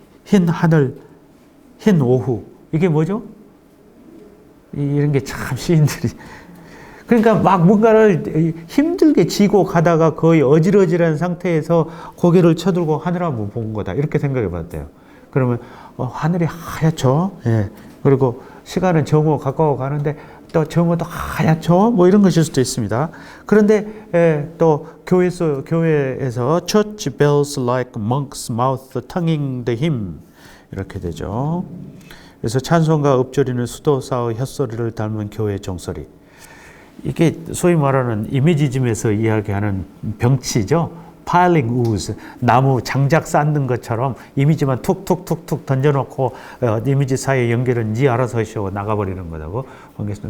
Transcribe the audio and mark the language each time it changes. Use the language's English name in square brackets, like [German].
[Korean] 흰 하늘, 흰 오후 이게 뭐죠? 이런 게 참 시인들이 그러니까 막 뭔가를 힘들게 지고 가다가 거의 어질어질한 상태에서 고개를 쳐들고 하늘 한번 본 거다 이렇게 생각해 봤대요. 그러면 하늘이 하얗죠. 예. 그리고 시간은 정오 가까워 가는데 또 정오도 하얗죠. 뭐 이런 것일 수도 있습니다. 그런데 또 교회에서 [English] church bells like monks' mouth tonguing the hymn [Korean] 이렇게 되죠. 그래서 찬송가 읊조리는 수도사의 혓소리를 닮은 교회 종소리. 이게 소위 말하는 이미지즘에서 이야기하는 병치죠. [English] piling ooze, [Korean] 나무 장작 쌓는 것처럼 이미지만 툭툭툭툭 던져놓고 이미지 사이의 연결은 니 알아서 하시고 나가버리는 거라고 하겠습니다.